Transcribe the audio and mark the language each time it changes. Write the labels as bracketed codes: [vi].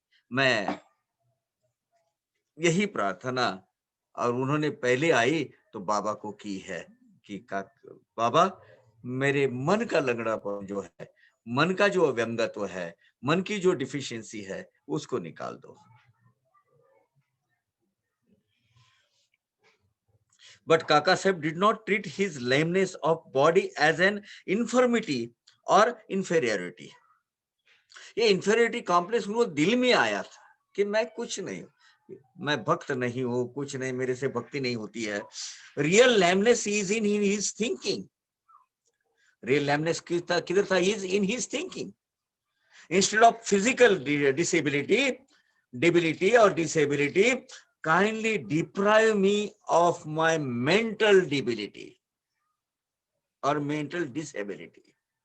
[hi] मैं यही प्रार्थना, और उन्होंने पहले आई तो बाबा को की है कि बाबा मेरे मन का लंगड़ापन जो है, मन का जो व्यंगत्व है, मन की जो डिफिशियंसी है, उसको निकाल दो। [en] But Kaka Sahib did not treat his lameness of body as an infirmity or inferiority. [hi] ये इंफेरियोरिटी कॉम्प्लेक्स उनको दिल में आया था कि मैं कुछ नहीं हूं, मैं भक्त नहीं हूं, कुछ नहीं, मेरे से भक्ति नहीं होती है। [en] Real lameness is in his thinking. Real lameness [hi] किधर था? [en] Is in his thinking. Instead of physical disability, debility or disability, kindly deprive me of my mental debility or mental disability.